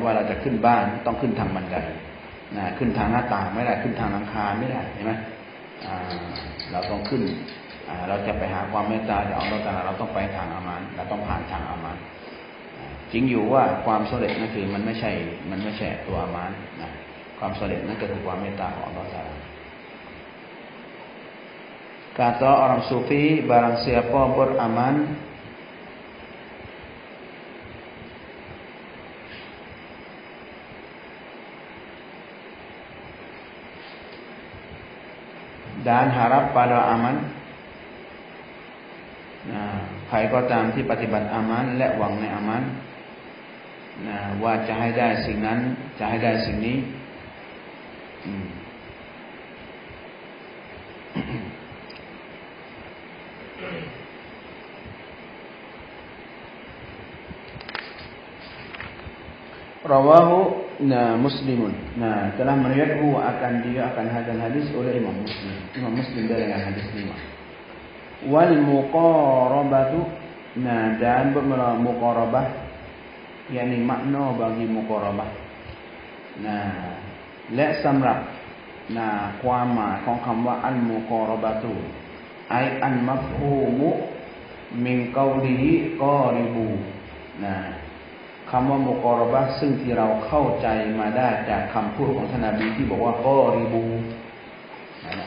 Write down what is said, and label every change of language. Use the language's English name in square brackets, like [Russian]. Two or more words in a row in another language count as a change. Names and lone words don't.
[Thai] ว่าเราจะขึ้นบ้านต้องขึ้นทางบันไดขึ้นทางหน้าต่างไม่ได้ขึ้นทางหลังคาไม่ได้เห็นไหมเราต้องขึ้นเราจะไปหาความเมตตาจากอัลเลาะห์ตะอาลาเราต้องไปทางอามานะห์เราต้องผ่านทางอามานะห์จริงอยู่ว่าความสำเร็จนั่นคือมันไม่ใช่ตัวอามานะห์ความสำเร็จนั่นก็คือความเมตตาของอัลเลาะห์ตะอาลา [Malay] Kata orang sufi barang siapa beramal dan harap pada amal [Thai] ใครก็ตามที่ปฏิบัติอามัลและหวังในอามัลว่าจะให้ได้สิ่งนั้นจะให้ได้สิ่งนี้ [Arabic] رواه مسلم. [Malay] Telah meriwayatkan akan hadis oleh Imam Muslim. Imam Muslim dengan hadis 5. [Arabic] والمقاربة [Malay] dan muqarabah yakni makna bagi muqarabah. [Thai] และสำหรับความหมายของคำว่า [Arabic] المقاربة أي المفهوم من قوله قاربوا [Thai] คำว่ามุกอรบะซึ่งที่เราเข้าใจมาได้จากคำพูดของท่านนบีที่บอกว่ากอริบูต